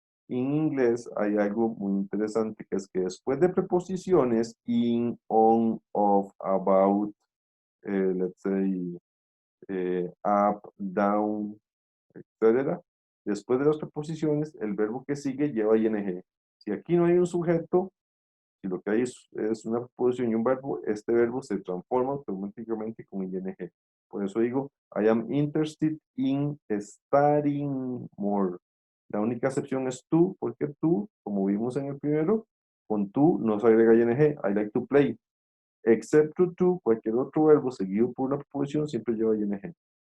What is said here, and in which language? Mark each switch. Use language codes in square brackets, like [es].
[es] En inglés hay algo muy interesante que es que después de preposiciones in, on, of, about, [en] let's say, up, down, [es] etcétera. Después de las preposiciones, el verbo que sigue lleva ing. Si aquí no hay un sujeto, si lo que hay es una preposición y un verbo, este verbo se transforma automáticamente con ing. Por eso digo, [en] I am interested in studying more. [es] La única excepción es to, porque to, como vimos en el primero, con to no se agrega ing. [en] I like to play. Except to, [es] cualquier otro verbo seguido por una preposición siempre lleva ing.